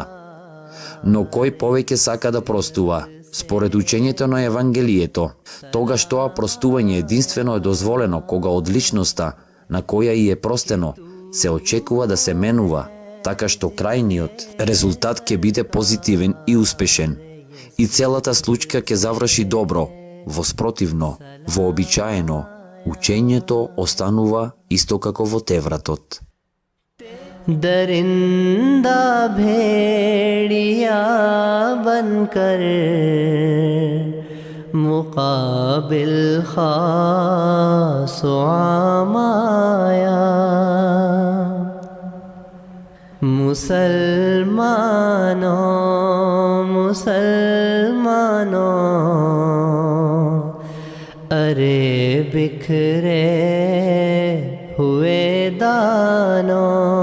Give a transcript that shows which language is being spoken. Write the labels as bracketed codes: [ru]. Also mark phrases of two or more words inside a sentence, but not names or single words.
[mk] Но кој повеќе сака да простува, според учењето на Евангелието, тогаш тоа простување единствено е дозволено кога од личноста на која и е простено се очекува да се менува, така што крајниот резултат ќе биде позитивен и успешен. И целата случка ќе заврши добро, воспротивно, вообичаено, учењето останува исто како во Тевратот. [ur] درندہ بھیڑیا بن کر مقابل خاص عام آیا, مسلمانو مسلمانو ارے بکھرے ہوئے دانو,